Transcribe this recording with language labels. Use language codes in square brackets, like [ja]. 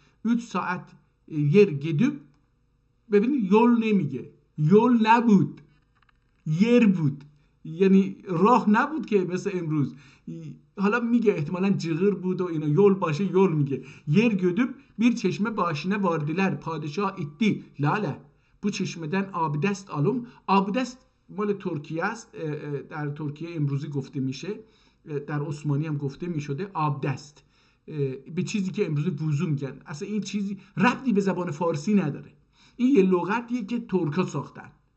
[tr] 3 saat yer gidip, [fa] ببینید یول نمیگه، یول نبود، yer بود، یعنی راه نبود که مثل امروز. حالا میگه احتمالاً cığır بود و اینا، yol باشه yol میگه. [tr] yer gödüp bir çeşme başına vardılar. Padişah itti. Lale. Bu çeşmeden abdest alım. [fa] Abdest مال ترکیه است، در ترکیه امروزی گفته میشه، در عثمانی هم گفته میشده abdest، به چیزی که امروز وضو میگن. اصلا این چیزی ربطی به زبان فارسی نداره، این یه لغتیه که ترکا ساختن.